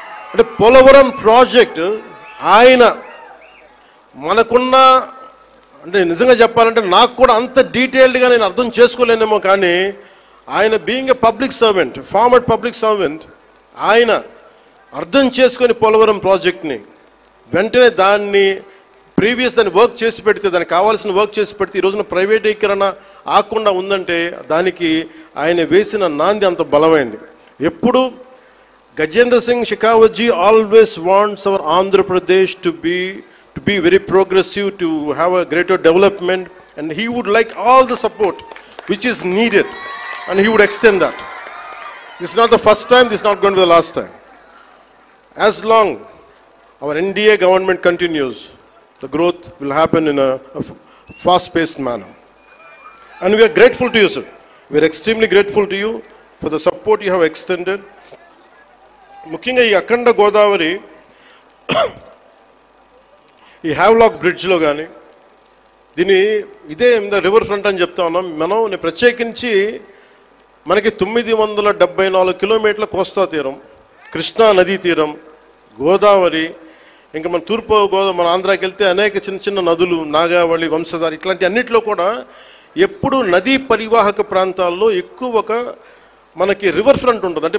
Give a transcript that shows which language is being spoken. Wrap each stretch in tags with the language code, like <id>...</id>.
<te>అంటే పోలవరం ప్రాజెక్ట్ ఆయన మనకున్న, అంటే నిజంగా చెప్పాలంటే నాకు కూడా అంత డీటెయిల్డ్గా నేను అర్థం చేసుకోలేనేమో, కానీ ఆయన</te> <en>being a public servant,</en> <te>farmer public servant, ఆయన అర్థం చేసుకొని పోలవరం ప్రాజెక్ట్ని వెంటనే దాన్ని వర్క్ చేసి పెడితే, దానికి కావాల్సిన వర్క్ చేసి పెడితే ఈ రోజున ప్రైవేటీకరణ ఆకుండా ఉందంటే దానికి ఆయన వేసిన నాంది అంత బలమైంది. ఎప్పుడు</te> <en>Gajendra Singh Shekhawat ji always wants our Andhra Pradesh to be very progressive, to have a greater development, and he would like all the support which is needed, and he would extend that. This is not the first time, this is not going to be the last time. As long our NDA government continues, the growth will happen in a fast-paced manner. And we are grateful to you, sir. We are extremely grateful to you for the support you have extended.</en> <te>ముఖ్యంగా ఈ అఖండ గోదావరి ఈ Havelock బ్రిడ్జ్లో కానీ దీన్ని ఇదే river front అని చెప్తా ఉన్నాం మనం. ప్రత్యేకించి మనకి 974 కిలోమీటర్ల కోస్తా తీరం, కృష్ణా నదీ తీరం, గోదావరి, ఇంకా మన తూర్పు మన ఆంధ్రాకి వెళ్తే అనేక చిన్న చిన్న నదులు, నాగావళి, వంశధార, ఇట్లాంటి అన్నింటిలో కూడా ఎప్పుడు నదీ పరివాహక ప్రాంతాల్లో ఎక్కువ ఒక మనకి రివర్ ఫ్రంట్ ఉంటుంది.</te>